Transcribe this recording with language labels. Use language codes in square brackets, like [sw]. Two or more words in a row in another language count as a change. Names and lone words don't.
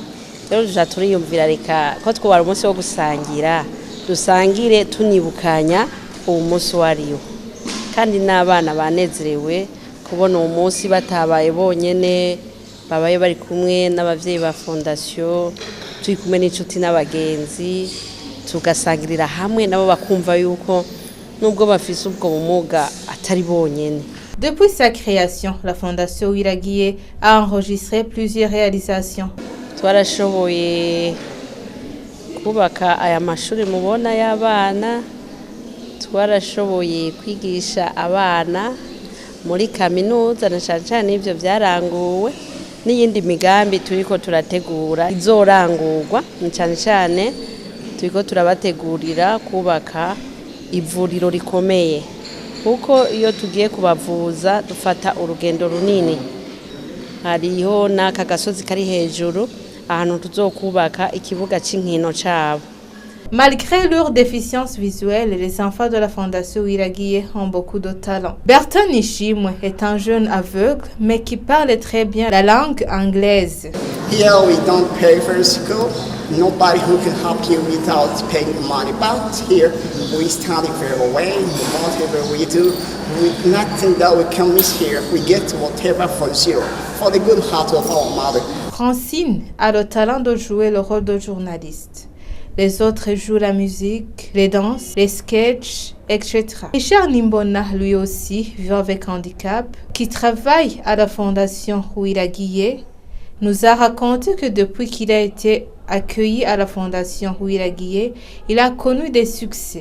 [rn] rero tuja turiyumvira reka ko twobara umunsi wo gusangira dusangire tunibukanya uwo munsi wariwo kandi n'abana banezerewe kubona uwo munsi batabaye bonyene babaye bari kumwe n'abavyeyi ba fondation turi kumwe n'inshuti n'abagenzi tugasangirira hamwe nabo bakumva yuko nubwo bafise ubwo bumuga atari bonyene. [fr] Depuis sa création, la Fondation Wiraguiye a enregistré plusieurs réalisations. [rn] Twarashoboye kubaka aya mashuri mubona y'abana, twarashoboye kwigisha abana muri kaminuza na cyane ivyo byaranguwe n'iyindi migambi turiko turategura izorangurwa cyane turiko turabategurira kubaka ivuriro rikomeye kuko iyo tugiye kubavuza dufata urugendo runini hariho n'aka gasozi kari hejuru ahantu tuzokubaka ikibuga c'inkino cabo. [fr] Malgré leur déficience visuelle, les enfants de la Fondation Wiraguiye ont beaucoup de talent. Berton Nishimwe est un jeune aveugle, mais qui parle très bien la langue anglaise. [en] Here we don't pay for school. Nobody who can help you without paying money. But here we study very well. Whatever we do, with nothing that we can miss here, we get whatever for zero, for the good heart of our mother. [fr] Francine a le talent de jouer le rôle de journaliste. Les autres jouent la musique, les danses, les sketchs, etc. Richard Nimbona, lui aussi, vivant avec handicap, qui travaille à la Fondation Wiraguiye, nous a raconté que depuis qu'il a été accueilli à la Fondation Wiraguiye, il a connu des succès.